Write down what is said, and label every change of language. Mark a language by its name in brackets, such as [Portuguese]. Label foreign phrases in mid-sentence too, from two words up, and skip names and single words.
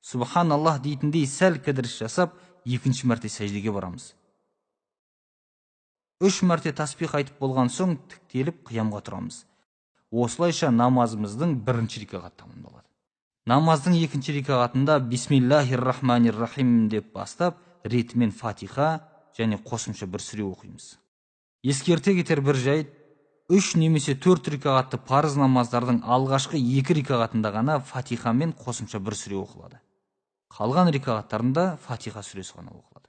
[Kazakh] Субханаллах дейтіндей сәл кідіріс жасап, екінші мәрте сәждеге барамыз. 3 мәрте таспих айтып болған соң тіктеліп қиямға тұрамыз. Осылайша намазымыздың бірінші рикағаты тамамдалады. Намаздың екінші рикағатында [Arabic] بسم الله الرحمن الرحيم [Kazakh] деп бастап, ретімен Фатиха және қосымша бір сүре оқимыз. Ескерте кетер бір жайт, 3 немесе 4 рикағатты парыз намаздардың алғашқы 2 рикағатында ғана Фатиха мен қосымша бір сүре оқылады. Қалған рикағаттарында Фатиха сүресі ғана оқылады.